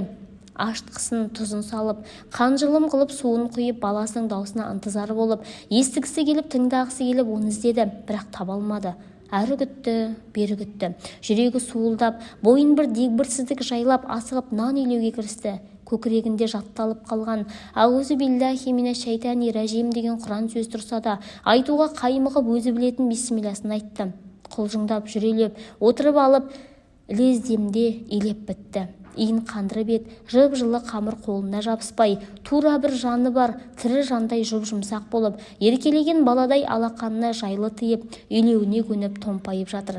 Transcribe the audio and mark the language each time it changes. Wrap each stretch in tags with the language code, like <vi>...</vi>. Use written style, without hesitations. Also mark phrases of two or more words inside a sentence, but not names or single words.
<kk>Аштықсын тұзын салып, қанжылым қылып суын құйып, баласының даусына ынтызар болып, естігісі келіп, тыңдағысы келіп, оны іздеді, бірақ таба алмады. Әрі күтті, бері күтті. Жүрегі суылдап, бойын бір дегбірсіздік жайлап, асығып нан илеуге кірісті. Көкірегінде жатталып қалған</kk> <ar>«أعوذ بالله من الشيطان الرجيم»</ar> <kk>деген Құран сөз тұрса да, айтуға қаймығып өзі білетін бисмиллясын айтты. Құлжыңдап жүрелеп, отырып алып, лездемде илеп бітті. Иін қандырып ет, жып-жылы қамыр қолына жабыспай, тура бір жаны бар, тірі жандай жұп-жұмсақ болып, еркелеген баладай алақанына жайлы тиіп, үйлеуіне көніп томпайып жатыр.</kk>